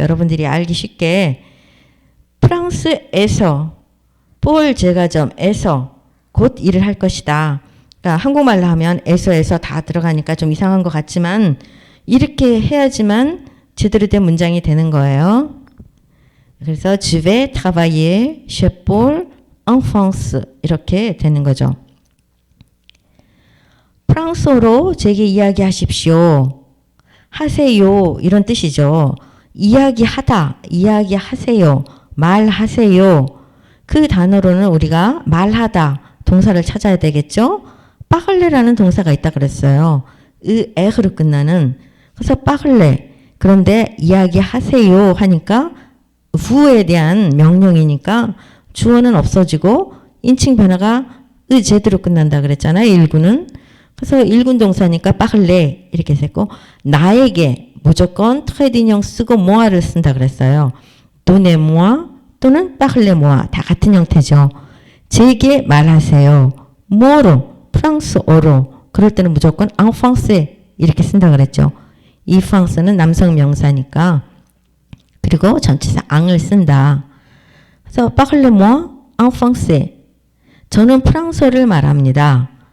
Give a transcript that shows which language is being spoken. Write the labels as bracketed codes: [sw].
[ko] 여러분들이 알기 쉽게 프랑스에서 볼 제과점에서 곧 일을 할 것이다. 그러니까 한국말로 하면 에서 다 들어가니까 좀 이상한 것 같지만 이렇게 해야지만 제대로 된 문장이 되는 거예요. 그래서 [fr] Je vais travailler chez Paul en France [ko] 이렇게 되는 거죠. 프랑스어로 제게 이야기하십시오. 하세요 이런 뜻이죠. 이야기하다, 이야기하세요, 말하세요. 그 단어로는 우리가 말하다 동사를 찾아야 되겠죠. 빠글레라는 동사가 있다 그랬어요. 에으로 끝나는. 그래서 빠글레. 그런데 이야기하세요 하니까 부에 대한 명령이니까 주어는 없어지고 인칭 변화가 제대로 끝난다 그랬잖아요. 일구는. 그래서 일군 동사니까 빠글레 이렇게 했고 나에게 무조건 트레디뇽 쓰고 모아를 쓴다 그랬어요. 도네 모아 또는 빠글레 모아 다 같은 형태죠. 제게 말하세요. 뭐로? 프랑스어로. 그럴 때는 무조건 [fr] en français [ko] 이렇게 쓴다 그랬죠. 이 프랑스는 남성 명사니까. 그리고 전치사 앙을 쓴다. 그래서 [fr] parlez moi en français. [ko] 저는 프랑스어를 말합니다.